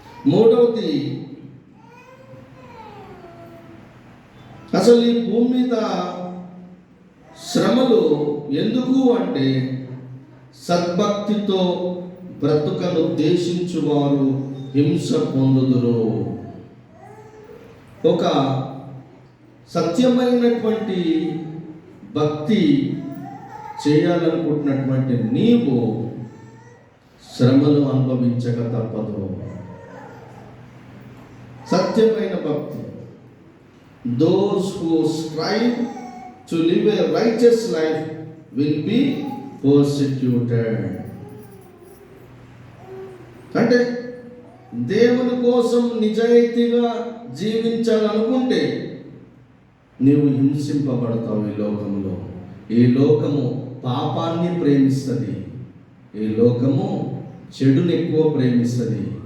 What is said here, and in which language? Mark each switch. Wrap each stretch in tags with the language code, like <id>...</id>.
<te>మూడవది, అసలు ఈ భూమి మీద శ్రమలు ఎందుకు అంటే, సద్భక్తితో బ్రతుకను ఉద్దేశించువారు హింస పొందుదురు. ఒక సత్యమైనటువంటి భక్తి చేయాలనుకుంటున్నటువంటి నీవు శ్రమలు అనుభవించక తప్పదు. సత్యమైన భక్తి,</te> <en>those who strive to live a righteous life will be persecuted.</en> <te>అంటే దేవుని కోసం నిజాయితీగా జీవించాలనుకుంటే నీవు హింసింపబడతావు. ఈ లోకంలో, ఈ లోకము పాపాన్ని ప్రేమిస్తుంది, ఈ లోకము చెడుని ఎక్కువ ప్రేమిస్తుంది.</te>